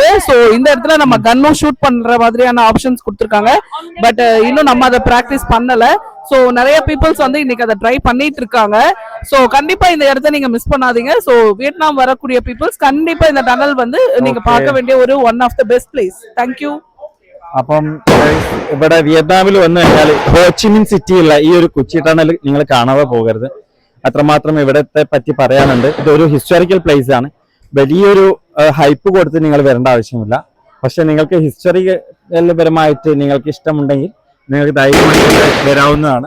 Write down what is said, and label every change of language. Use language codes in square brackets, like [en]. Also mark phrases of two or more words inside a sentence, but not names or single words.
[ta] சோ இந்த இடத்துல நம்ம கன்னும் ஷூட் பண்ற மாதிரியான ஆப்ஷன்ஸ் கொடுத்துருக்காங்க. பட் இன்னும் நம்ம அதை பிராக்டிஸ் பண்ணல. சோ நிறைய பீப்புள்ஸ் வந்து இன்னைக்கு அதை ட்ரை பண்ணிட்டு இருக்காங்க. சோ கண்டிப்பா இந்த இடத்த நீங்க மிஸ் பண்ணாதீங்க. சோ வியட்நாம் வரக்கூடிய பீப்புள்ஸ் கண்டிப்பா இந்த டனல் வந்து நீங்க பார்க்க வேண்டிய ஒரு [en] one of the best place. [ta] தேங்க்யூ. [ml] അപ്പം ഇവിടെ വിയറ്റ്നാമിൽ വന്നു കഴിഞ്ഞാൽ ഹോച്ചിമിൻ സിറ്റിയുള്ള ഈ ഒരു കൊച്ചി ടണൽ നിങ്ങൾ കാണാതെ പോകരുത്. അത്രമാത്രം ഇവിടത്തെ പറ്റി പറയാനുണ്ട്. ഇതൊരു [en] historical place [ml] ആണ്. വലിയൊരു ഹൈപ്പ് കൊടുത്ത് നിങ്ങൾ വരേണ്ട ആവശ്യമില്ല. പക്ഷെ നിങ്ങൾക്ക് ഹിസ്റ്ററിക്കൽപരമായിട്ട് നിങ്ങൾക്ക് ഇഷ്ടമുണ്ടെങ്കിൽ നിങ്ങൾക്ക് ധൈര്യമായിട്ട് വരാവുന്നതാണ്.